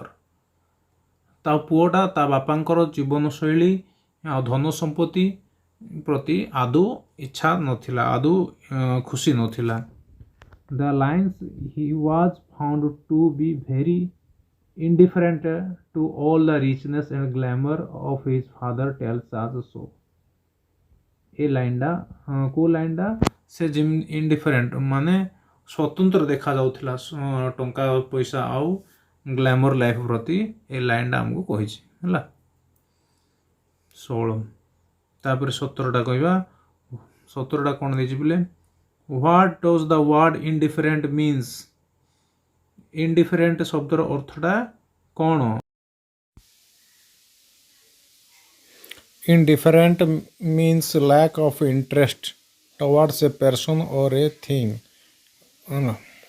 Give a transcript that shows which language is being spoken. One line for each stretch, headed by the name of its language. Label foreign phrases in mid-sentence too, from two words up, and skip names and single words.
Odia: ତା ପୁଅଟା ତା ବାପାଙ୍କର ଜୀବନଶୈଳୀ ଆଉ ଧନ ସମ୍ପତ୍ତି ପ୍ରତି ଆଦୌ ଇଚ୍ଛା ନଥିଲା, ଆଦୌ ଖୁସି ନଥିଲା।
English: The lines he was found to be very indifferent to all the richness and glamour of his father tells us so.
Odia: ଏ ଲାଇନ୍ଟା କେଉଁ ଲାଇନ୍ଟା? ସେ ଇଣ୍ଡିଫରେଣ୍ଟ ମାନେ ସ୍ୱତନ୍ତ୍ର ଦେଖାଯାଉଥିଲା ଟଙ୍କା ପଇସା ଆଉ
English: glamour life
Odia: ପ୍ରତି ଏ ଲାଇନ୍ଟା ଆମକୁ କହିଛି ହେଲା। 16 ତାପରେ 17ଟା କହିବା। 17ଟା କ'ଣ ଦେଇଛି ପିଲେ?
English: What does the word indifferent means?
Odia: ଇଣ୍ଡିଫରେଣ୍ଟ ଶବ୍ଦର ଅର୍ଥଟା କ'ଣ?
English: Indifferent means lack of interest towards a person or a thing.